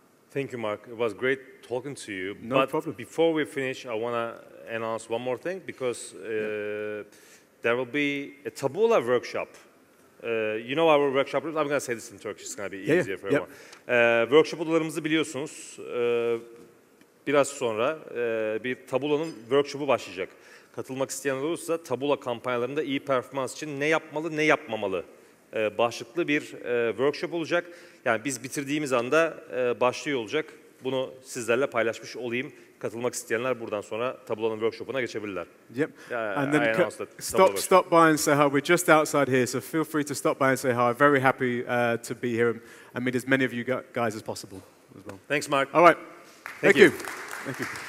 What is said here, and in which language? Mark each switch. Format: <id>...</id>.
<en>Thank you, Marc. It was great talking to you. No problem. Before we finish, I want to announce one more thing, because there will be a Tabouleh workshop. You know our workshop rooms. I'm going to say this in Turkish. It's going to be easier for everyone.</en> <tr>Workshop odalarımızı biliyorsunuz. Biraz sonra bir Tabouleh'ın workshop'u başlayacak. Katılmak isteyenler olursa Tabouleh kampanyalarında iyi performans için ne yapmalı, ne yapmamalı başlıklı bir workshop olacak. Yani biz bitirdiğimiz anda başlıyor olacak. Bunu sizlerle paylaşmış olayım. Katılmak isteyenler buradan sonra Tabouleh'ın workshop'una geçebilirler.</tr> <en>Yep. And then stop by and say hi. We're just outside here, so feel free to stop by and say hi. Very happy to be here and meet as many of you guys as possible as well. Thanks, Marc. All right. Thank you. Thank you.</en>